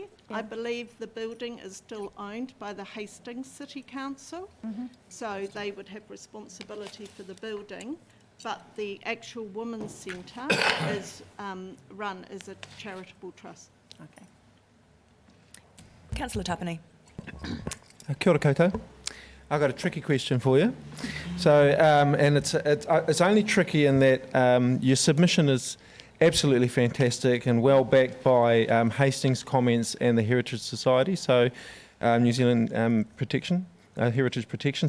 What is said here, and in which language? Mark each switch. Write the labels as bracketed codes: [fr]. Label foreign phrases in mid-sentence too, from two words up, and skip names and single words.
[en] I believe the building is still owned by the Hastings City Council, so they would have responsibility for the building, but the actual Women's Centre is run as a charitable trust. Okay. Councillor Tapani. [mi] Kia ora koutou. [en] I've got a tricky question for you. So, and it's only tricky in that your submission is absolutely fantastic and well backed by Hastings comments and the Heritage Society, so New Zealand Heritage Protection.